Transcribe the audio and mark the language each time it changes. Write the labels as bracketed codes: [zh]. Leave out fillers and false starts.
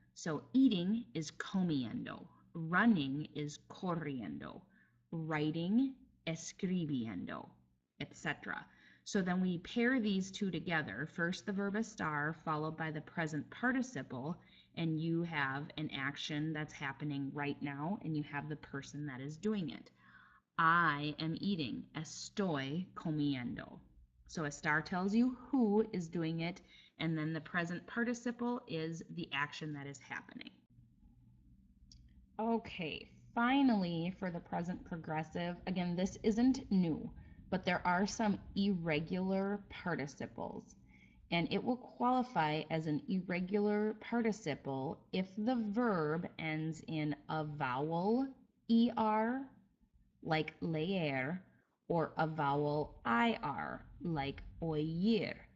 [en] So eating is comiendo, running is corriendo, writing, escribiendo, etc. So then we pair these two together. First the verb estar followed by the present participle, and you have an action that's happening right now and you have the person that is doing it. I am eating, [es] estoy comiendo. [en] So estar tells you who is doing it, and then the present participle is the action that is happening. Okay, finally for the present progressive, again, this isn't new, but there are some irregular participles, and it will qualify as an irregular participle if the verb ends in a vowel ER, like leer, or a vowel IR, like oír.